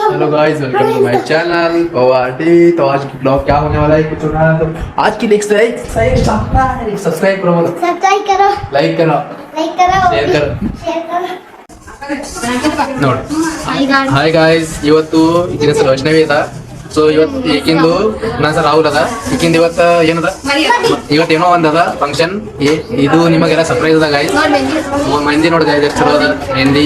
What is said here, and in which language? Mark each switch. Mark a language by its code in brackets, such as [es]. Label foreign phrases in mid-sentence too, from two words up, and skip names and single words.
[en] hello guys, welcome to my channel [hi] पवाटी। तो आज की ब्लॉग क्या होने वाला है, कुछ होना है तो आज की नेक्स्ट सब्सक्राइब करो, सब्सक्राइब करो, लाइक करो, शेयर करो. [kn] ನೋಡಿ [en] hi guys, [kn] ಇವತ್ತು ಈಗಿನ ಹೆಸರು ವೈಷ್ಣವಿ ಅದ. ಸೊ ಇವತ್ತು ಈಗಿಂದು ನನ್ನ ಹೆಸರು ರಾಹುಲ್ ಅದ. ಈಗಿಂದ ಇವತ್ತು ಏನದ, ಇವತ್ತೇನೋ ಒಂದದ ಫಂಕ್ಷನ್. ಇದು ನಿಮಗೆಲ್ಲ ಸರ್ಪ್ರೈಸ್ ಅದ ಗಾಯ್ಸ್. ಮೆಹಂದಿ ನೋಡಿ ಗಾಯ್ಸ್, ಎಷ್ಟು ಚಲೋ ಅದ ಮೆಹಂದಿ.